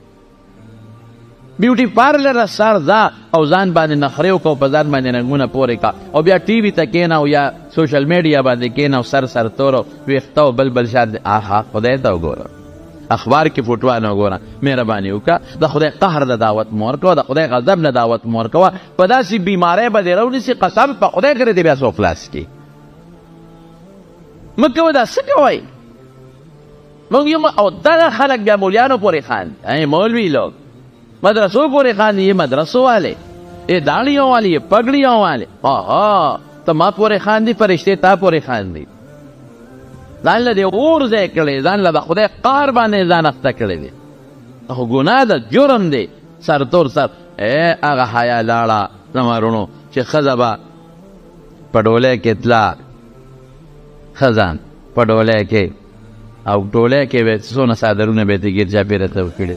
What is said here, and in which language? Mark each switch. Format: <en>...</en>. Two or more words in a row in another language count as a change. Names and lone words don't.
<ps>بیوټي پارلر سر ځه او ځان باندې نخرې وکړه، په ځان باندې رنګونه پورې کړه او بیا ټي وي ته کښېنه او یا سوشل میډیا باندې کښېنه او سر سرتور او ویښته او بل شان آها خدای ته وګوره، اخبار کې فوټوانه وګوره، مهرباني وکړه د خدای قهر نه دعوت مه ورکوه، د خدای غضب نه دعوت مه ورکوه. په داسې بیمارۍ به دې راونیسي قسم په خدای کړې دې بیا څوک خلاص کړي. مه کوه دا څه کوئ موږ یو او دغه خلک بیا مولیانو پورې خاندي،</ps> <ur>مولوي لوگ مدرسوں پورے خاندی، یہ مدرسوں والے، یہ داڑیوں والے، یہ پگڑیوں والے،</ur> <ps>تو ما پورے خاندی فرشتے تا پورے خاندی. ځان له دې اور ځای کړی، ځان له د خدای قهر باندې ځان اخته کړی دی، خو ګناه ده، جرم دی، سرتور سر. هغه حیا لاړه زما وروڼو چې ښځه به په ډولۍ کې تله، ښځه په ډولۍ کې او ډولۍ کې به څونه څادرونه به یې ګیر چاپېره ته کړي.</ps>